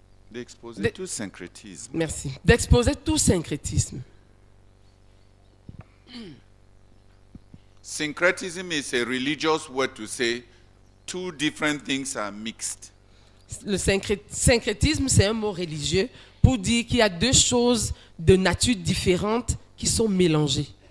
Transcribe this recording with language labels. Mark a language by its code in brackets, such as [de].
[fr] d'exposer tout syncrétisme. Merci. D'exposer tout syncrétisme. [en] Syncretism is a religious word to say two different things are mixed. [fr] Le syncrétisme, c'est un mot religieux pour dire qu'il y a deux choses de nature différente qui sont mélangées.